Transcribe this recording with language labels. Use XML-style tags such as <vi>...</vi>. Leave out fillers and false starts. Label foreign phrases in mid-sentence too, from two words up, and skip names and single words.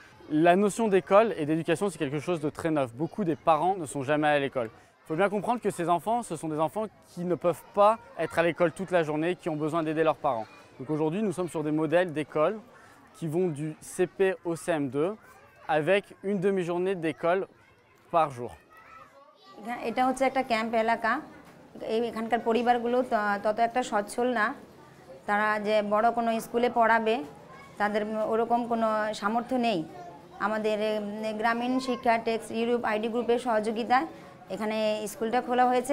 <fr>La notion d'école et d'éducation, c'est quelque chose de très neuf. Beaucoup des parents ne sont jamais à l'école. Il faut bien comprendre que ces enfants, ce sont des enfants qui ne peuvent pas être à l'école toute la journée, qui ont besoin d'aider leurs parents. Donc aujourd'hui, nous sommes sur des modèles d'école qui vont du CP au CM2 avec une demi-journée d'école par jour.</fr> <bn>এটা হচ্ছে একটা ক্যাম্প এলাকা। এখানকার পরিবারগুলো তত একটা সচ্ছল না, তারা যে বড় কোনো স্কুলে পড়াবে তাদের ওরকম কোনো সামর্থ্য নেই। আমাদের গ্রামীণ শিক্ষা টেক্স ইউরোপ আইডি গ্রুপের সহযোগিতায় এখানে স্কুলটা খোলা হয়েছে।</bn>